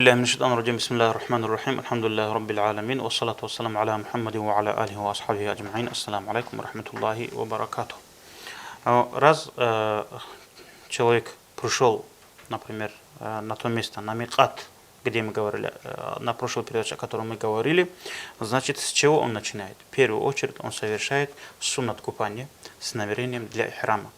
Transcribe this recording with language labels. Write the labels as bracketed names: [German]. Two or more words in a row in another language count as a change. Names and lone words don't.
[Arabic] الله من الشيطان الرجيم بسم الله الرحمن الرحيم الحمد لله رب العالمين والصلاة والسلام على محمد وعلى آله وأصحابه أجمعين. السلام عليكم ورحمة الله وبركاته. [Russian] Раз человек пришел, например, на то место, на микат, где мы говорили, на прошлой передаче, о котором мы говорили, значит, с чего он начинает? В первую очередь он совершает суннат купания с намерением для ихрама.